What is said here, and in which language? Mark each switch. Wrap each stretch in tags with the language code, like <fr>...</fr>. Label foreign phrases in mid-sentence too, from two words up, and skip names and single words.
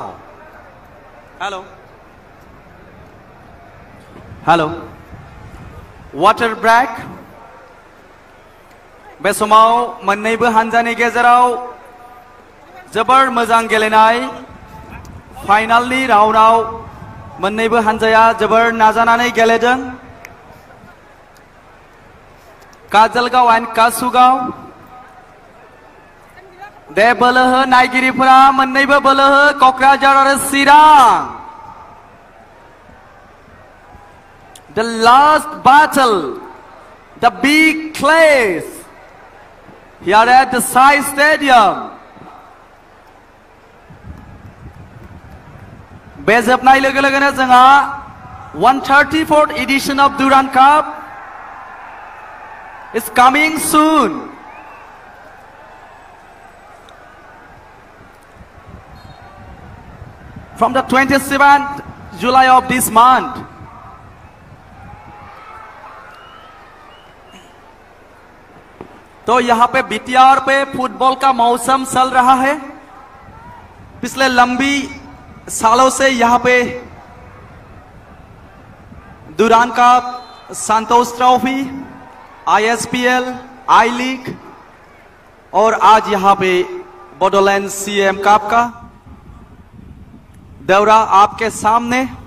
<en>Hello. Hello. Water break.</en> <brx>बे समाव मोन्नैबो हानजानि गेजेराव जोबोर मोजां गेलेनाय फाइनालनि राउन्डआव मोन्नैबो हानजाया जोबोर नाजानानै गेलेदों काजलगांव एंड कासुगांव दे बोलो हो नायगिरिफोरा मोन्नैबो बोलो हो कक्राझार आरो चिरां</brx> <en>The last battle, the big clash here at the Sai Stadium.</en> <brx>बे जोबनाय लोगो लोगोनो जोंहा</brx> <en>134th edition of Durand Cup is coming soon. From the 27th July of this month.</en> <hi>तो यहाँ पे बीटीआर पे फुटबॉल का मौसम चल रहा है पिछले लंबी सालों से यहाँ पे दुरान कप संतोष ट्रॉफी ISPL, आई लीग और आज यहाँ पे बोडोलैंड CM कप का दौरा आपके सामने।</hi>